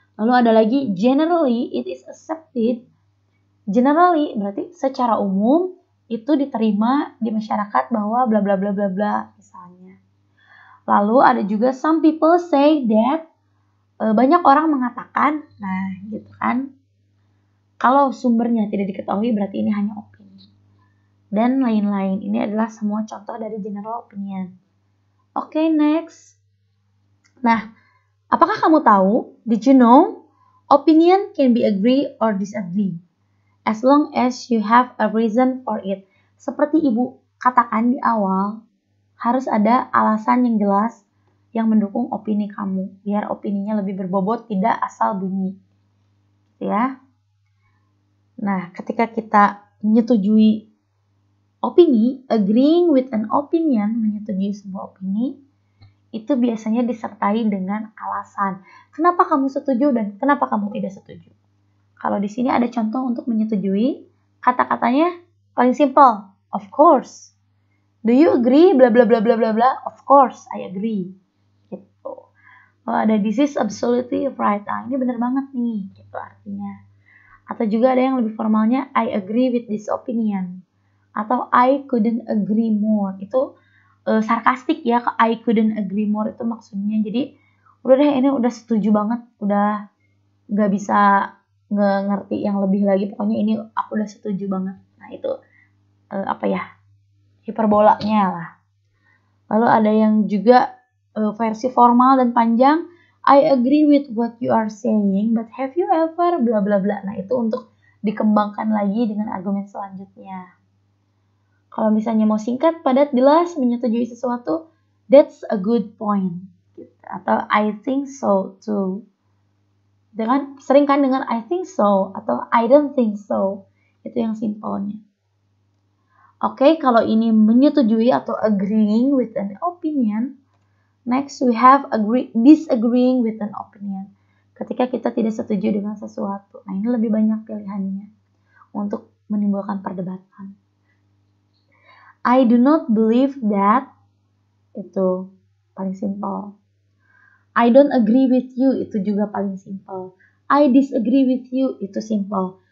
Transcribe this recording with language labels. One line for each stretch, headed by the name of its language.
Indonesian: Lalu ada lagi
English: generally it is accepted.
Indonesian: Generally berarti secara umum itu diterima di masyarakat bahwa bla bla bla bla bla misalnya. Lalu ada juga
English: some people say that,
Indonesian: banyak orang mengatakan, nah gitu kan. Kalau sumbernya tidak diketahui berarti ini hanya opini. Dan lain-lain. Ini adalah semua contoh dari general opinion. Oke, next. Nah, apakah kamu tahu?
English: Did you know? Opinion can be agree or disagree. As long as you have a reason for it.
Indonesian: Seperti Ibu katakan di awal, harus ada alasan yang jelas yang mendukung opini kamu. Biar opininya lebih berbobot, tidak asal bunyi. Ya. Nah, ketika kita menyetujui opini,
English: agreeing with an opinion,
Indonesian: menyetujui sebuah opini, itu biasanya disertai dengan alasan. Kenapa kamu setuju dan kenapa kamu tidak setuju? Kalau di sini ada contoh untuk menyetujui, kata-katanya paling simple,
English: of course. Do you agree?
Indonesian: Bla bla bla bla bla bla.
English: Of course, I agree. Gitu. Oh, ada this is absolutely right.
Indonesian: Nah, ini benar banget nih, gitu artinya. Atau juga ada yang lebih formalnya,
English: I agree with this opinion. Atau I couldn't agree more.
Indonesian: Itu sarkastik ya,
English: I couldn't agree more
Indonesian: itu maksudnya. Jadi udah deh, ini udah setuju banget, udah nggak bisa ngerti yang lebih lagi. Pokoknya ini aku udah setuju banget. Nah itu hiperbolanya lah. Lalu ada yang juga versi formal dan panjang.
English: I agree with what you are saying, but have you ever bla bla bla.
Indonesian: Nah itu untuk dikembangkan lagi dengan argumen selanjutnya. Kalau misalnya mau singkat, padat, jelas, menyetujui sesuatu,
English: that's a good point.
Indonesian: Gitu.
English: Atau I think so too.
Indonesian: Sering kan dengan
English: I think so atau I don't think so.
Indonesian: Itu yang simpelnya. Oke, kalau ini menyetujui atau
English: agreeing with an opinion. Next we have disagreeing with an opinion.
Indonesian: Ketika kita tidak setuju dengan sesuatu. Nah ini lebih banyak pilihannya untuk menimbulkan perdebatan.
English: I do not believe that.
Indonesian: Itu paling simple.
English: I don't agree with you.
Indonesian: Itu juga paling simple.
English: I disagree with you.
Indonesian: Itu simple.